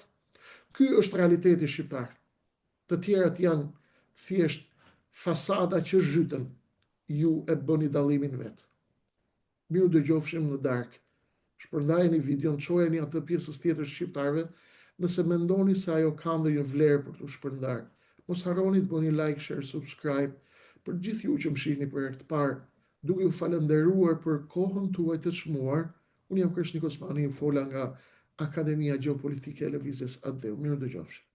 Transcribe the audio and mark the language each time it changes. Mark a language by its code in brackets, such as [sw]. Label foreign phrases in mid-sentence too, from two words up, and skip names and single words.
[sq] Ky është realiteti shqiptar. Të tjerat janë thjesht fasada që zhyten. Ju e bëni dallimin vetë. Miru dëgjofshim në darkë. Shpërndajeni videon, çojeni atë pjesës tjetër shqiptarëve, nëse mendoni se ajo ka ndonjë vlerë për t'u shpërndar. Mos harroni të bëni [en] like, share, subscribe [sq] për gjithë ju që më shihni për herë të parë, duke ju falënderuar për kohën tuaj të çmuar. Unë jam Krishnik Osmani, fola nga Akademia Gjeopolitike e Lëvizjes Adeu. Miru dëgjofshim.